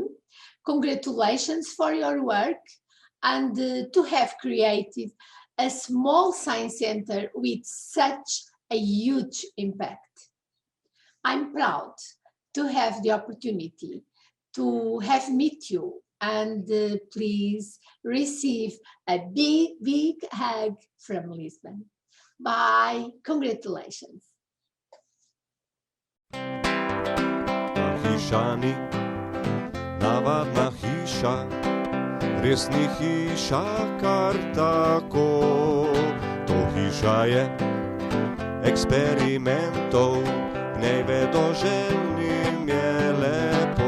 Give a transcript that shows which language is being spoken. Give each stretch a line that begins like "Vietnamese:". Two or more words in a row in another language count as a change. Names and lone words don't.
English: Congratulations for your work and to have created a small science center with such a huge impact. I'm proud to have the opportunity to have met you, and please receive a big hug from Lisbon. Bye. Congratulations.
Slovenian: Hrišćani, navadna hiša, res ni hiša kar tako. To hiša je eksperimentov, v njej vedoželjnim je lepo.